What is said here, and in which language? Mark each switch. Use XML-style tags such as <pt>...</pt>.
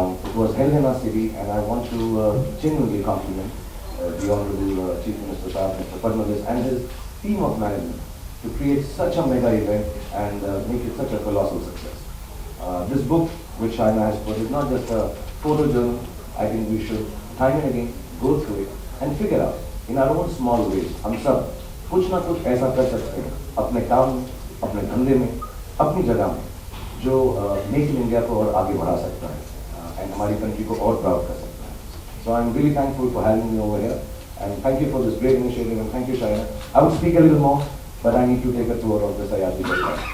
<en>It was held in our city, and I want to genuinely compliment the Honorable Chief Minister Saab, Mr. Fadnavis, and his team of management to create such a mega event and make it such a colossal success. This book, which Shaina has put, is not just a photo journal. I think we should time and again go through it and figure out in our own small ways.</en> <hi>हम सब कुछ ना कुछ ऐसा कर सकते हैं अपने काम में, अपने धंधे में, अपनी जगह में, जो मेक इन इंडिया को और आगे बढ़ा सकता है and हमारी कंट्री को और प्राउड कर सकता है.</hi> <en>So I'm really thankful for having me over here, and thank you for this great initiative, and thank you, Shaina. I would speak a little more, but I need to take a tour of the Sayati Gurdwara.</en>